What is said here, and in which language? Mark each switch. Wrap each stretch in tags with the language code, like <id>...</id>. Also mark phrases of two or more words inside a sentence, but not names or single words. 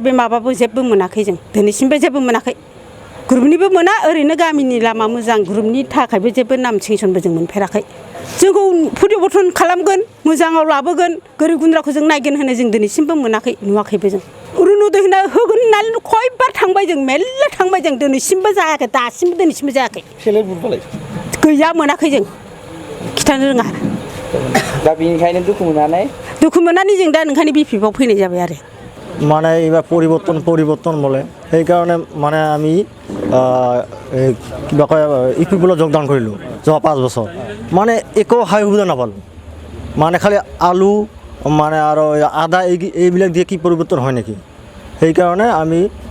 <brx>बे माबाबो जेबो मोनाखै जों दिनैसिमबो जेबो मोनाखै ग्रुपनिबो मोना ओरैनो गामिनि लामा मोजां ग्रुपनि थाखायबो जेबो नाम सेंसनबो जों मोनफेराखै जोंखौ परिबर्तन खालामगोन मोजाङाव लाबोगोन गोरिब गुन्द्राखौ जों नायगोन होनो जों दिनैसिमबो मोनाखै नुवाखैबो जों अरुनदय होना होगोन होननानै खयबार थांबाय जों मेरला थांबाय जों दिनैसिमबो जायाखै दासिमबो दिनैसिमबो जायाखै गैया मोनाखै जों खिथानो रोङा दा बेनिखायनो दुखु मोननानै जों दा ओंखायनो बिपिएफआव फैनाय जाबाय आरो</brx> <as>মানে এইবাৰ পৰিৱৰ্তন বোলে সেইকাৰণে মানে আমি কিবা কয় UPPলৈ যোগদান কৰিলোঁ যোৱা 5 বছৰ মানে একো সা সুবিধা নাপালোঁ মানে খালি আলু মানে আৰু আদা এইবিলাক দিয়ে কি পৰিৱৰ্তন হয় নেকি সেইকাৰণে আমি</as>